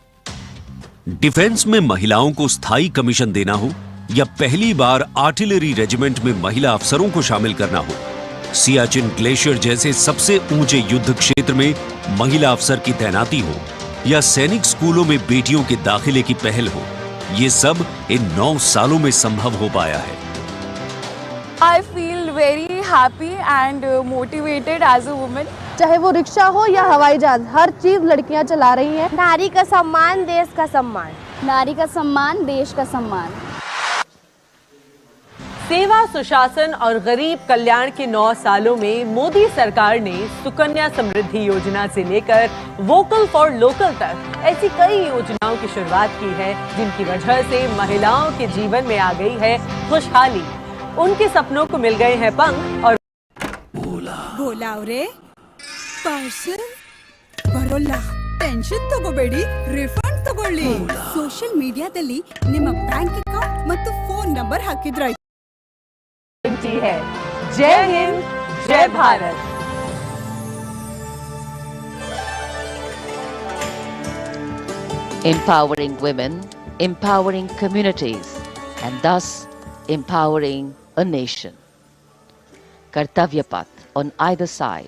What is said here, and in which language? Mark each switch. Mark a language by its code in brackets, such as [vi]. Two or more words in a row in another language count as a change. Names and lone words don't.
[hi] डिफेंस में महिलाओं को स्थायी कमीशन देना हो या पहली बार आर्टिलरी रेजिमेंट में महिला अफसरों को शामिल करना हो, सियाचिन ग्लेशियर जैसे सबसे ऊंचे युद्ध क्षेत्र में महिला अफसर की तैनाती हो या सैनिक स्कूलों में बेटियों के दाखिले की पहल हो, ये सब इन 9 सालों में संभव हो पाया है। [en] I feel very happy and motivated as a woman. [hi] चाहे वो रिक्शा हो या हवाई जहाज, हर चीज लड़कियां चला रही हैं। नारी का सम्मान, देश का सम्मान। नारी का सम्मान, देश का सम्मान। सेवा, सुशासन और गरीब कल्याण के 9 सालों में मोदी सरकार ने सुकन्या समृद्धि योजना से लेकर वोकल फॉर लोकल तक ऐसी कई योजनाओं की शुरुआत की है जिनकी वजह से महिलाओं के जीवन में आ गई है खुशहाली। उनके सपनों को मिल गए हैं पंख और बोला रे पार्सल [kn] ಬರೋಲ್ಲ ಟೆನ್ಷನ್ ತಗೋಬೇಡಿ ರಿಫಂಡ್ ತಗೊಳ್ಳಿ ಸೋಶಿಯಲ್ ಮೀಡಿಯಾದಲ್ಲಿ ನಿಮ್ಮ [en] bank account [kn] ಮತ್ತು [en] phone number [kn] ಹಾಕಿದ್ರೆ [hi] है। जय हिंद, जय भारत। [en] Empowering women, empowering communities, and thus empowering a nation. Kartavya path on either side.